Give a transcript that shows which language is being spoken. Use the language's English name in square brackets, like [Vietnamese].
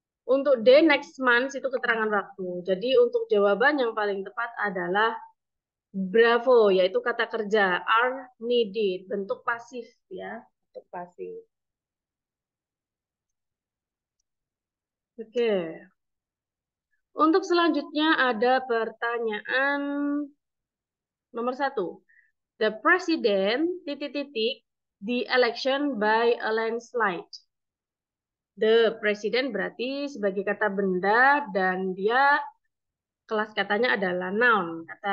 [Indonesian] Untuk D [English] next month [Indonesian] itu keterangan waktu. Jadi untuk jawaban yang paling tepat adalah bravo, yaitu kata kerja [English] are needed, [Indonesian] bentuk pasif ya, bentuk pasif. Oke. Untuk selanjutnya ada pertanyaan nomor 1. [English] The president [Indonesian] titik-titik [English] the election by a landslide. The president [Indonesian] berarti sebagai kata benda dan dia kelas katanya adalah noun.